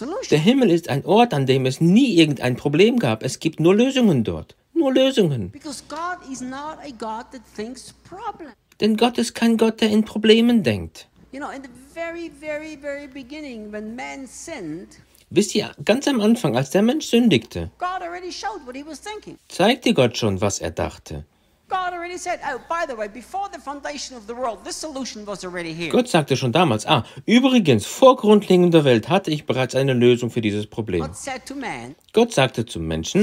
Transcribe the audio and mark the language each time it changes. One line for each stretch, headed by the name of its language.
German: Der Himmel ist ein Ort, an dem es nie irgendein Problem gab. Es gibt nur Lösungen dort. Nur Lösungen.
English: Because God is not a God that thinks problem.
German: Denn Gott ist kein Gott, der in Problemen denkt.
English: You know, in the very, very, very beginning, when man sinned,
German: wisst ihr, ganz am Anfang, als der Mensch sündigte,
English: God already showed what he was thinking.
German: Zeigte Gott schon, was er dachte.
English: God already said, oh, by the way, before the foundation of the world, this solution was already here.
German: Gott sagte schon damals, übrigens, vor Grundlegung der Welt hatte ich bereits eine Lösung für dieses Problem.
English: God said to man,
German: Gott sagte zum Menschen,